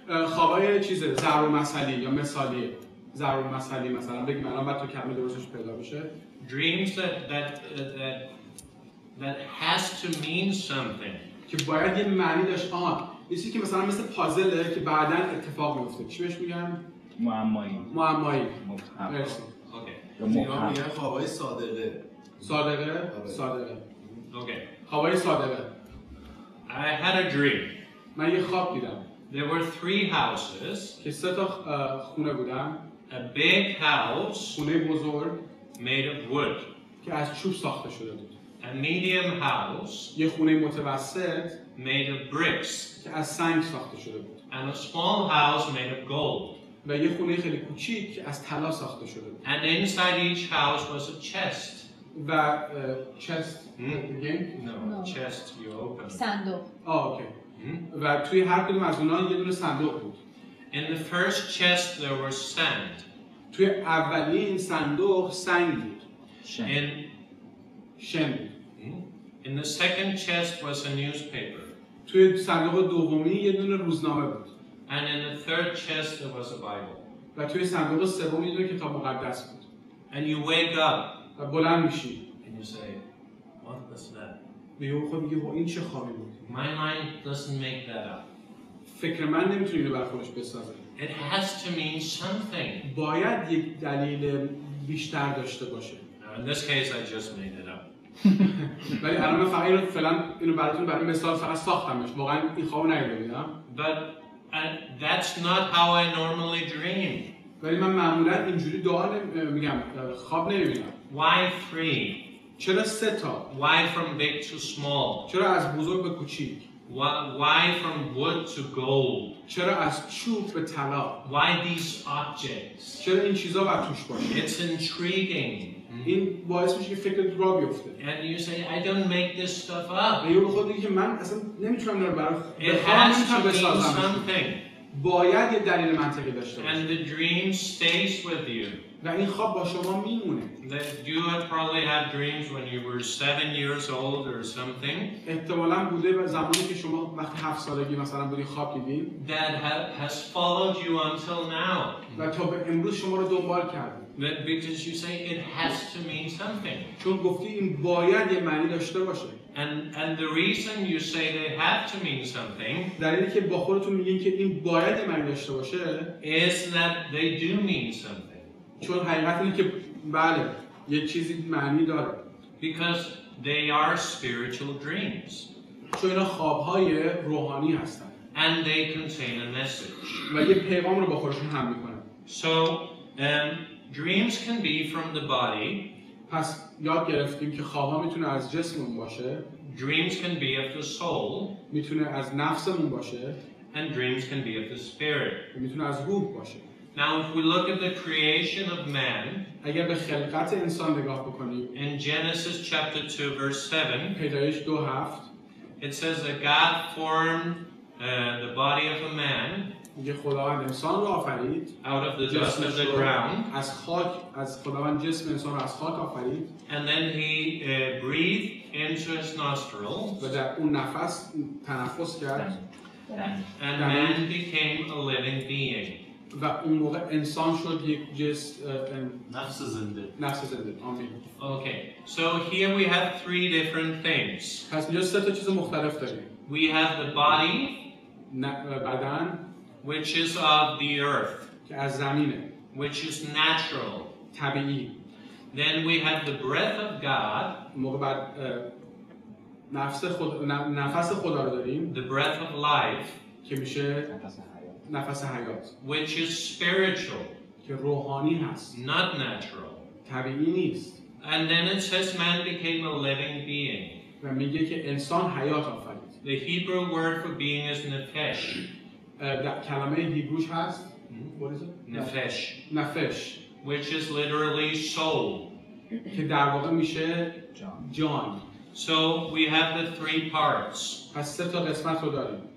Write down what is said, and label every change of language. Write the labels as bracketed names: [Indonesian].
[Persian] خوابای چیزه ضرب المثلی یا مثالیه. ضرب المثلی مثلا بگیم الان بعد تو کلمه درستش پیدا بشه. [English] Dreams that has to mean something. [Persian] که باید یه معنی داشت. چیزی که مثلا مثل پازله که بعداً اتفاق میفته. چی بهش میگن؟ معمایی. مرسی. اوکی. یا میگن خوابای صادقه. صادقه. [English] Okay. [Persian] خوابای صادقه. [English] I had a dream. [Persian] من یه خواب دیدم. [English] There were 3 houses. [Persian] که 3 تا خونه بودن. [English] A big house [Persian] خونه بزرگ [English] made of wood. [Persian] که از چوب ساخته شده بود. [English] A medium house [Persian] یه خونه متوسط [English] made of bricks. [Persian] که از سنگ ساخته شده بود. [English] And a small house made of gold. [Persian] و یه خونه خیلی کوچیک که از طلا ساخته شده بود. [English] And inside each house was a chest. و chest again? No, chest you open. [Persian] صندوق. اوکی. و توی هر کدوم از اونها یه دونه صندوق بود. [English] In the first chest there was sand. [Persian] توی اولی این صندوق سنگ بود. شن بود. [English] In the second chest was a newspaper. [Persian] توی صندوق دومی یه دونه روزنامه بود. [English] And in the third chest there was a Bible. [Persian] و توی صندوق سوم یه دونه کتاب مقدس بود. [English] And you wake up [Persian] و بلند میشی. [English] and you say, what was that? [Persian] میگه خود میگه این چه خوابی بود. [English] My mind doesn't make that up. [Persian] فکر من نمیتونه اینو بر خودش بسازه. [English] It has to mean something. [Persian] باید یک دلیل بیشتر داشته باشه. [English] Now, in this case I just made it up. [Persian] ولی الان من فعلا اینو براتون برای مثال فقط ساختمش. واقعا این خوابو ندیده بودم. [English] But that's not how I normally dream. [Persian] ولی من معمولا اینجوری میگم خواب نمیبینم. [English] Why 3? [Persian] چرا 3 تا؟ [English] Why from big to small? [Persian] چرا از بزرگ به کوچیک؟ [English] Why from wood to gold? [Persian] چرا از چوب به طلا؟ [English] Why these objects? [Persian] چرا این چیزا باید توش باشه؟ [English] It's intriguing. [Persian] این باعث میشه که فکرت را بیفته. [English] And you say, I don't make this stuff up. [Persian] یا به خود میگی که من اصلا نمیتونم اینو برای [English] It has to mean something. [Persian] باید یه دلیل منطقی داشته باشه. [English] And the dream stays with you. [Persian] و این خواب با شما میمونه. [English] You have probably had dreams when you were 7 years old or something. [Persian] احتمالاً بوده و زمانی که شما وقتی 7 سالگی مثلا بودی خواب دیدین. [English] That has followed you until now. [Persian] و تا به امروز شما رو دنبال کرده. [English] Because you say it has to mean something. [Persian] چون گفتی این باید یه معنی داشته باشه. [English] And the reason you say they have to mean something. [Persian] دلیلی که با خودتون میگین که این باید یه معنی داشته باشه. [English] Is that they do mean something. [Persian] چون حقیقت اینه که بله یه چیزی معنی داره. [English] Because they are spiritual dreams. [Persian] چون اینا خوابهای روحانی هستن. [English] And they contain a message. [Persian] و یه پیغام رو با خودشون حمل میکنن. [English] So dreams can be from the body. [Persian] پس یاد گرفتیم که خوابها میتونه از جسممون باشه. [English] Dreams can be of the soul. [Persian] میتونه از نفسمون باشه. [English] And dreams can be of the spirit. [Persian] میتونه از روح باشه. [English] Now, if we look at the creation of man, [Persian] اگر به خلقت انسان نگاه بکنیم, [English] in Genesis chapter 2, verse 7, [Persian] پیدایش 2:7, [English] it says that God formed the body of a man [Persian] میگه خداوند انسان رو آفرید [English] out of the dust of the ground, [Persian] از خداوند جسم انسان رو از خاک آفرید, [English] and then he breathed into his nostrils, [Persian] و در اون نفس تنفس کرد, [English] and man became a living being. [Persian] و اون موقع انسان شد یک نفس زنده. آمین. [English] Okay, so here we have 3 different things. [Persian] پس اینجا 3 تا چیز مختلف داریم. [English] We have the body, [Persian] بدن, [English] which is of the earth, [Persian] که از زمینه, [English] which is natural. [Persian] طبیعی. [English] Then we have the breath of God, [Persian] موقع بعد نفس خدا رو داریم, [English] the breath of life, [Persian] که میشه نفس حیات, [English] which is spiritual, [Persian] که روحانی هست, [English] not natural. [Persian] طبیعی نیست. [English] And then it says man became a living being. [Persian] و میگه که انسان حیات آفرید. [English] The Hebrew word for being is nefesh. [Persian] کلمه هیبروش هست. [English] What is it? Nefesh. Which is literally soul. [Persian] که در واقع میشه جان. [English] So we have the 3 parts. [Persian] پس 3 تا قسمت رو داریم.